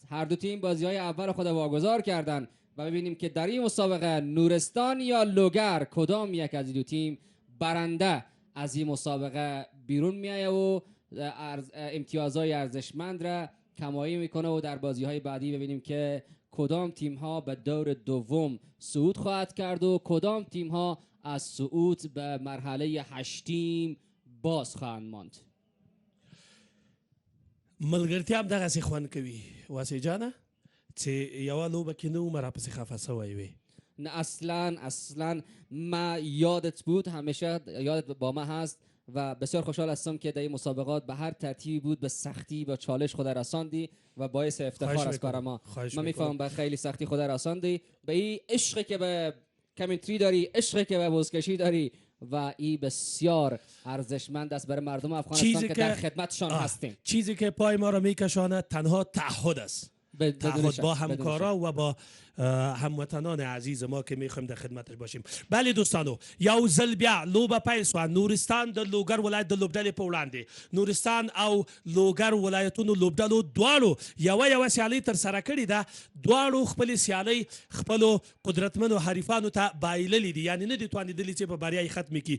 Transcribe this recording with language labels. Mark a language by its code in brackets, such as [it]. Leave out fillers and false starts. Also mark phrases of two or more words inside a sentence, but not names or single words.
[fa] هر دو تیم بازی های اول خود واگذار کردن و ببینیم که در این مسابقه نورستان یا لوگر کدام یک از این دو تیم برنده از این مسابقه بیرون میایه و امتیازهای ارزشمند را کمایی میکنه و در بازی های بعدی ببینیم که کدام تیم ها به دور دوم صعود خواهد کرد و کدام تیم ها از صعود به مرحله هشتیم باز خواهند ماند. [ps] ملګرتیا هم دغسې خوند کوي واسې جانه چې یوه لوبه کې نه ومه راپسې خفه سوی وې. [fa] نه اصلا ما یادت بود، همیشه یادت با ما هست و بسیار خوشحال هستم که در این مسابقات به هر ترتیبی بود به سختی با چالش خود رساندی و باعث افتخار از کار ما. من میفهمم به خیلی سختی خود رساندی، به این عشقی که به کامنتری داری، عشقی که به بازکشی داری و این بسیار ارزشمند است برای مردم افغانستان که در خدمتشان هستیم. چیزی که پای ما را میکشانه تنها تعهد است، تعهد با همکارا و با هموطنان عزیز ما که میخوایم در خدمتش باشیم. [ps] بله دوستانو، یو ځل بیا لوبه پیل سوه. نورستان د لوګر ولایت د لوبډلې په وړاندې، نورستان او لوګر ولایتونو لوبډلو دواړو یوه سیالۍ ترسره کړې ده. دواړو خپلې سیالۍ خپلو قدرتمنو حریفانو ته بایللې دي، یعنې نه دي توانېدلي چې په بریا یې ختمې کړي.